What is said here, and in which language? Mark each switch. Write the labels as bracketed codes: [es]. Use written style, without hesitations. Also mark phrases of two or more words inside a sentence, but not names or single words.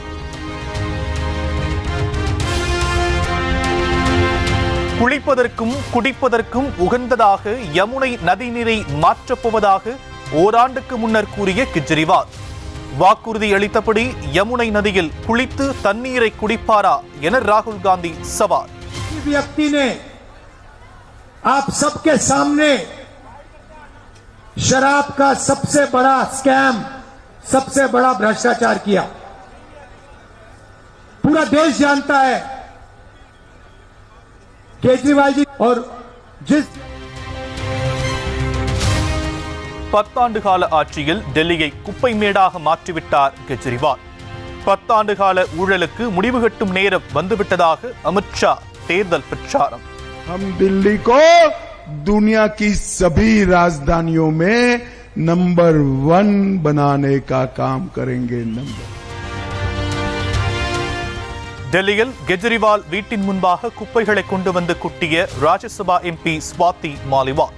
[ta] குளிப்பதற்கும் குடிப்பதற்கும் உகந்ததாக யமுனை நதிநீரை மாற்றப்போவதாக ஓராண்டுக்கு முன்னர் கூறிய கெஜ்ரிவால் வாக்குறுதி அளித்தபடி யமுனை நதியில் குளித்து தண்ணீரை குடிப்பாரா என ராகுல் காந்தி சவால். [hi] व्यक्ति ने आप सबके सामने शराब का सबसे बड़ा स्कैम, सबसे बड़ा भ्रष्टाचार किया. पूरा देश जानता है केजरीवाल जी और जिस [ta] 10 ஆண்டு கால ஆட்சியில் டெல்லியை குப்பை மேடாக மாற்றிவிட்டார் கெஜ்ரிவால். 10 ஆண்டு கால ஊழலுக்கு முடிவு கட்டும் நேரம் வந்துவிட்டதாக அமித்ஷா தேர்தல் பிரச்சாரம். [hi] हम दिल्ली को दुनिया की सभी राजधानियों में नंबर 1 बनाने का काम करेंगे. [ta] டெல்லியில் கெஜ்ரிவால் வீட்டின் முன்பாக குப்பைகளை கொண்டு வந்து குட்டிய ராஜ்யசபா எம்பி ஸ்வாதி மாலிவால்.